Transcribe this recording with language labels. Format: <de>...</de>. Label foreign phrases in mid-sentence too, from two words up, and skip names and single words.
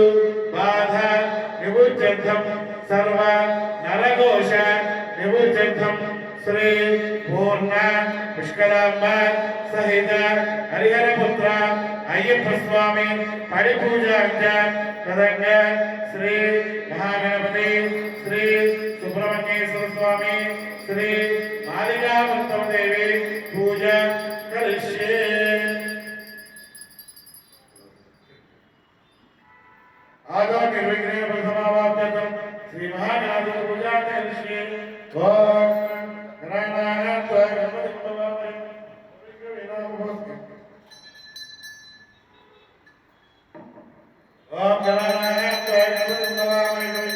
<sa>బాధ నివృత్త్యర్థం సర్వ నరఘోష నివృత్త్యర్థం శ్రీ పూర్ణ పుష్కరాంబ సహిత హరిహరపుత్ర అయ్యప్ప స్వామి పరిపూజాంచ తదంగా శ్రీ మహాగణపతి శ్రీ సుబ్రహ్మణ్యేశ్వర స్వామి శ్రీ మాలికావృతం దేవి పూజ కరిష్యే. आदो निर्विघ्नेन प्रथमावाप्त्यर्थं श्री महागणाधिपति पूजा करिष्ये. ओम गणानां गणपति भवामहे ओम गणानां गणपति भवामहे</sa>